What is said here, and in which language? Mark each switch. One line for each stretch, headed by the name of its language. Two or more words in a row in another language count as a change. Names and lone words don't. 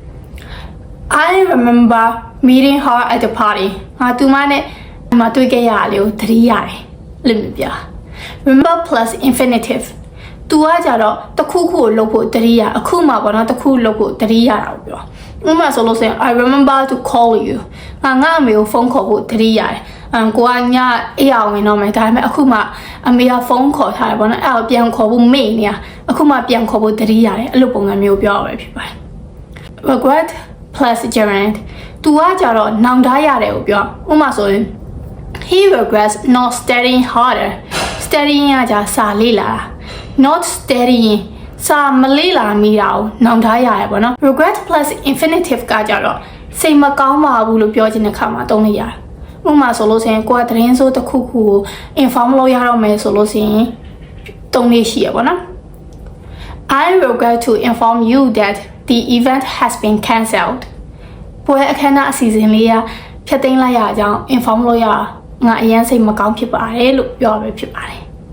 English: I remember meeting her at the party
Burmese: သူမနဲ့မတွေ့ခဲ့ရလေကိုသတိရတယ်လို့မျိုးပြ
English: remember plus infinitive
Burmese: သူကကြတော့တခုခုကိုလုပ်ဖို့သတိရအခုမှပေါ့နော်တခုလုပ်ဖို့သတိရတာကိုပြောဥပမာဆိုလို့ ဆိုရင်
English: I remember to call you
Burmese: ငါအမေကိုဖုန်းခေါ်ဖို့သတိရတယ်ကိုကညအေးအောင်ဝင်တော့မယ်ဒါပေမဲ့အခုမှအမေကဖုန်းခေါ်ထားတယ်ပေါ့နော်အဲ့တော့ပြန်ခေါ်ဖို့မေ့နေရအခုမှ ပြန်ခေါ်ဖို့သတိရတယ်အဲ့လိုပုံစံမျိုးပြောရပဲဖြစ်ပါတယ်
English: regret plus gerund
Burmese: သူကကြတော့နောင်တရတယ်ကိုပြောဥပမာဆိုရင်
English: he regrets not studying harder studying
Burmese: ကကြစာလေ့လာတာ
English: not studying
Burmese: စာမလေ့လာမိတာကိုနောင်တရတယ်ပေါ့နော်
English: regret plus infinitive
Burmese: ကကြတော့စိတ်မကောင်းပါဘူးလို့ပြောချင်တဲ့ခါမှာသုံးလိုက်ရတယ်ဥပမာဆိုလို့ဆိုရင်ကိုကသတင်းစိုးတစ်ခုခုကို inform လုပ်ရတော့မယ်ဆိုလို့ဆိုရင်သုံးလေးရှိရပါတော့
English: I regret to inform you that the event has been cancelled
Burmese: ပွဲအခမ်းအနားအစီအစဉ်လေးကဖျက်သိမ်းလိုက်ရအောင် inform လုပ်ရငါအရင်စိတ်မကောင်းဖြစ်ပါတယ်လို့ပြောရပဲဖြစ်ပါတယ်